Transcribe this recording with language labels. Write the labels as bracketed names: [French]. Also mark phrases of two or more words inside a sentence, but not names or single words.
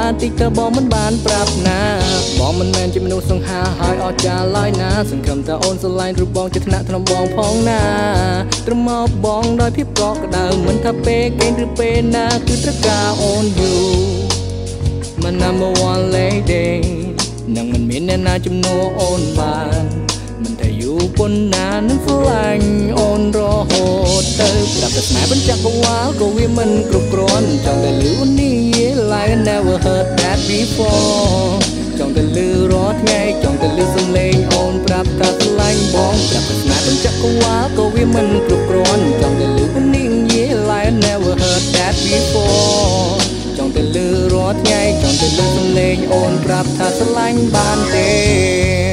[Khmer] តិចទៅបងមិនបានប្រាប់ណាបងមិនមែនជាមនុស្សសង្ហាហើយអស្ចារ្យឡើយណាសង្ឃឹមថាអូនស្រឡាញ់រូបបងជាថ្នាក់ថ្នមបងផងណាត្រឹមមកបងដោយ ភាពកក់ក្ដៅមិនថាពេលគេឬពេលណាគឺត្រូវការអូនយូរមិន [English] number one lady [Khmer] នឹងមិនមានអ្នកណាជំនួស អូនបានមិនថាយូរប៉ុណ្ណានឹងស្រឡាញ់អូនរហូតទៅប្រាប់តែស្នេហ៍បញ្ចក ង្វាលក៏វាមិនគ្រប់គ្រាន់ចង់តែលឺអូននិយាយ [English] like I never heard that before [Khmer] ចង់តែលឺរាល់ថ្ងៃចង់តែលឺសំឡេងអូនប្រាប់ថាស្រឡាញ់បងប្រាប់តែស្នេហ៍បញ្ចកង្វាលក៏វាមិនគ្រប់គ្រាន់ចង់តែលឺអូននិយាយ [English] like I never heard that before [Khmer] ចង់តែលឺរាល់ថ្ងៃចង់តែលឺសំឡេងអូនប្រាប់ថាស្រឡាញ់បានទេ